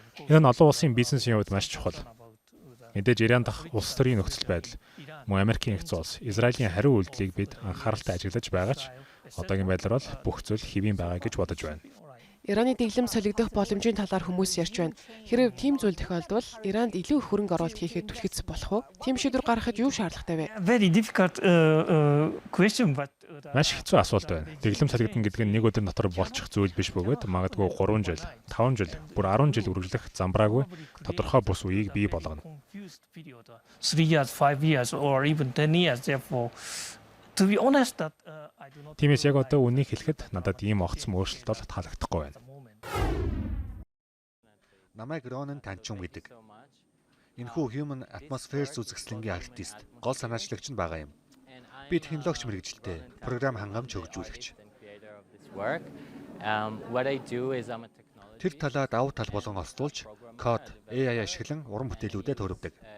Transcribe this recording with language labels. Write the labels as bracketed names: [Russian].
[Mongolian] Энэ нь олон улсын бизнесийн хувьд маш чухал. Мэдээж Иран дахь улс төрийн нөхцөл байдал, мөн Америкийн их улс, Израилийн хариу үйлдэлийг бид анхааралтай ажиглаж байгаа ч одоогийн байдлаар бол бүх зүйл хэвэн байгаа гэж бодож байна. Ираны дэглэм солигдох боломжийн талаар хүмүүс ярьж байна. Хэрвээ тийм зүйл тохиолдвол Иранд илүү их хөрөнгө оруулалт хийхэд түлхэц болох уу? Тийм шийдвэр гаргахад юу шаардлагатай вэ? [English] Very difficult question but [Mongolian] Маш хэцүү асуулт байна. Дэглэм солигдно гэдэг нь нэг өдөр дотор болчих зүйл биш бөгөөд магадгүй 3 жил, 5 жил, бүр 10 жил үргэлжлэх замбраагүй тодорхой бус үеийг бий болгоно. [English] 3 years, 5 years or even 10 years therefore to be honest that I do not. [Mongolian] Тиймээс яг одоо үнийг хэлэхэд надад ийм огцом өөрчлөлт бол таалагдахгүй байна. Намайг Ронан Танчун гэдэг. Энэхүү Human Atmospheres үзэсгэлэнгийн артист, гол санаачлагч нь байгаа юм. Би технологич мэргэжилтэй, програм хангамж хөгжүүлэгч. Тэр талаа давуу тал болгон ослуулж, код, AI ашиглан уран бүтээлүүдэд төрөвдөг.